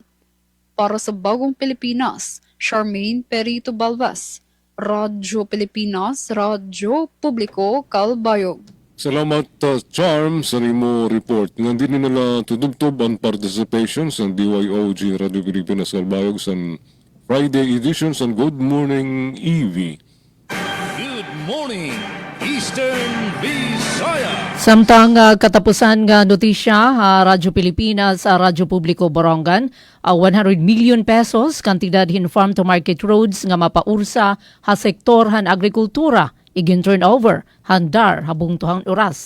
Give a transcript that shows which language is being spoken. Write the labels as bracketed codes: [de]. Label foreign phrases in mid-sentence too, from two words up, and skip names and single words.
[war] Para sa Bagong Pilipinas, Charmaine Perito Balbas, Radyo Pilipinas, Radyo Publiko, Calbayog. Salamat Charm sa nimo report. Nga din nila tudubtob ang participation sa DYOG Radio Pilipinas Calbayog sa Friday edition sa Good Morning EV. [en] Good morning, Eastern Visayas. [war] Samtang katapusan nga notisya, Radyo Pilipinas, Radyo Publiko Borongan, 100 [en] million pesos [war] kantidad hin [en] farm to market roads [war] nga mapaursa ha sektor han agrikultura igin turnover handar habung tuhang oras.